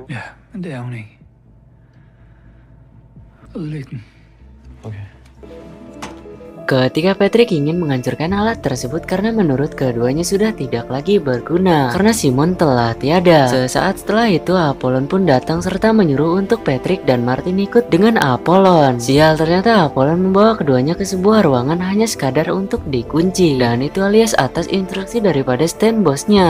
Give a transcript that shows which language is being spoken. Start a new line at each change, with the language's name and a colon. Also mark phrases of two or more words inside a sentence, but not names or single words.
Danish: Ja, men det er hun ikke. Ødelæg den. Okay.
Indonesian: Ketika Patrick ingin menghancurkan alat tersebut karena menurut keduanya sudah tidak lagi berguna karena Simon telah tiada. Sesaat setelah itu Apollon pun datang serta menyuruh untuk Patrick dan Martin ikut dengan Apollon. Sial, ternyata Apollon membawa keduanya ke sebuah ruangan hanya sekadar untuk dikunci, dan itu alias atas instruksi daripada Stan bosnya.